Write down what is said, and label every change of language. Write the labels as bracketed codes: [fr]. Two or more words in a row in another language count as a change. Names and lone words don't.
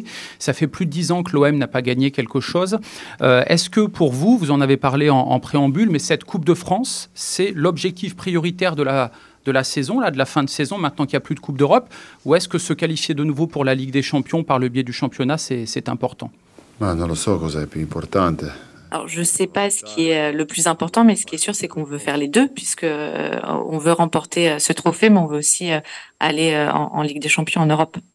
[fr] Ça fait plus de 10 ans que l'OM n'a pas gagné quelque chose. Est-ce que pour vous, vous en avez parlé en préambule, mais cette Coupe de France, c'est l'objectif prioritaire de la saison, là, de la fin de saison, maintenant qu'il n'y a plus de Coupe d'Europe, ou est-ce que se qualifier de nouveau pour la Ligue des Champions par le biais du championnat, c'est important? [it] Ma non lo so cosa è più importante. [fr] Alors, je ne sais pas ce qui est le plus important, mais ce qui est sûr, c'est qu'on veut faire les deux, puisque on veut remporter ce trophée, mais on veut aussi aller en Ligue des Champions en Europe.